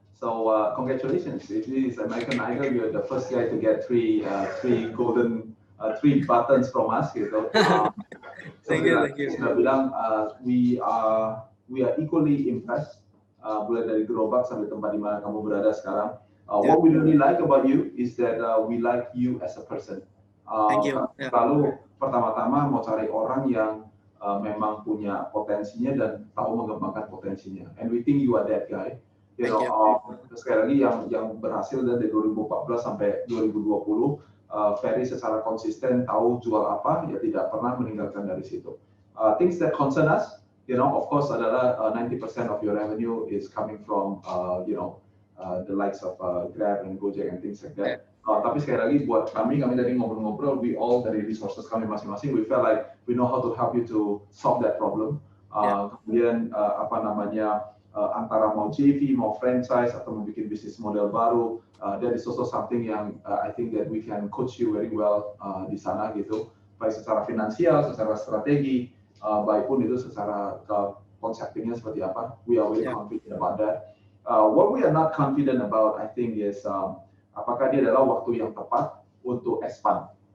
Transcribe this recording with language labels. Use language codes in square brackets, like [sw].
[en] So, congratulations. It is American Idol. You're the first guy to get three golden 3 buttons from us gitu. Thank you. [id] Sudah bilang [en] we are equally impressed [id] mulai dari gerobak sampai tempat di mana kamu berada sekarang. [en] What we really like about you is that we like you as a person. Thank you. [id] Lalu pertama-tama mau cari orang yang memang punya potensinya dan tahu mengembangkan potensinya. [en] And we think you are that guy. [id] Sekali lagi yang berhasil dari 2014 sampai 2020, Ferry secara konsisten tahu jual apa, ya tidak pernah meninggalkan dari situ. [en] Things that concern us, of course adalah 90% of your revenue is coming from, the likes of Grab and Gojek and things like that. [id] Tapi sekali lagi buat kami tadi ngobrol-ngobrol, we all dari resources kami masing-masing, [en] we felt like we know how to help you to solve that problem. [id] Kemudian antara mau JV, mau franchise atau mau bikin bisnis model baru, [en] that is also something [id] yang [en] I think that we can coach you very well [id] di sana gitu, baik secara finansial, secara strategi, baik pun itu secara conceptingnya seperti apa. [en] We are very confident about that. What we are not confident about, I think, is [id] apakah dia adalah waktu yang tepat untuk expand.